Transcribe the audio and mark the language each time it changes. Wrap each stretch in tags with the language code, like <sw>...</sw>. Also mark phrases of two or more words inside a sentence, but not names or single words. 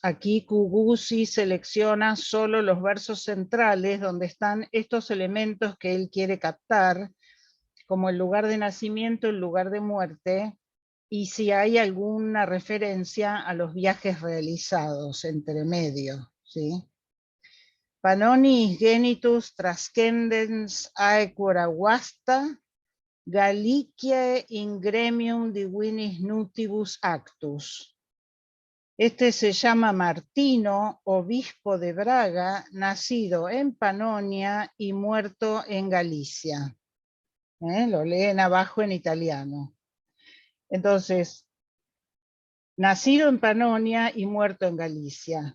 <es>Aquí Cuguzi selecciona solo los versos centrales donde están estos elementos que él quiere captar, como el lugar de nacimiento, el lugar de muerte, y si hay alguna referencia a los viajes realizados entre medio, ¿sí?</es> <la>Panonis genitus trascendens aequora vasta, Gallicae in gremium divinis nutibus actus.</la> <es>Este se llama Martino, obispo de Braga, nacido en Panonia y muerto en Galicia. Lo leen abajo en italiano. Entonces, nacido en Panonia y muerto en Galicia.</es>